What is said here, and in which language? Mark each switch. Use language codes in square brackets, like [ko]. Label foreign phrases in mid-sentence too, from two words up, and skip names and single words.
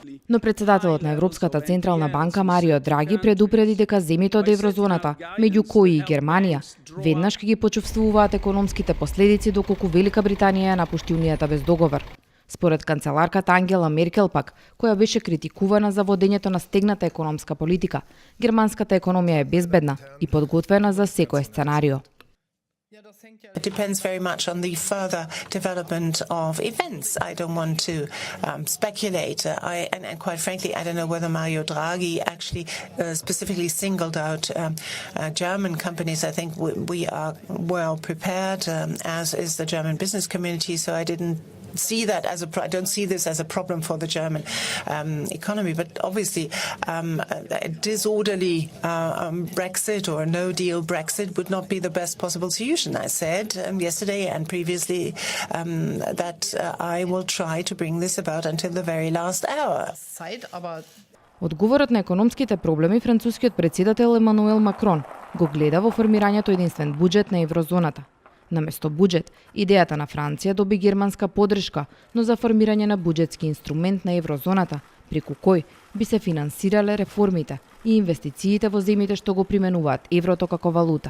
[mk] Но председателот на Европската централна банка Марио Драги предупреди дека земите од еврозоната, меѓу кои и Германија, веднаш ќе ги почувствуваат економските последици доколку Велика Британија ја напушти унијата без договор. Според канцеларката Ангела Меркел пак, која беше критикувана за водењето на стегната економска политика, германската економија е безбедна и подготвена за секој сценарио. [en] It depends very much on the further development of events. I don't want to speculate. And quite frankly, I don't know whether Mario Draghi actually specifically singled out German companies. I think we are well prepared, as is the German business community. So I don't see this as a problem for the German economy. But obviously, a disorderly Brexit or a no-deal Brexit would not be the best possible solution. I said yesterday and previously that I will try to bring this about until the very last hour. [mk] Одговорот на економските проблеми францускиот председател Емануел Макрон го гледа во формирањето единствен буџет на еврозоната. Наместо буџет, идејата на Франција доби германска поддршка, но за формирање на буџетски инструмент на еврозоната, преку кој би се финансирале реформите и инвестициите во земјите што го применуваат еврото како валута.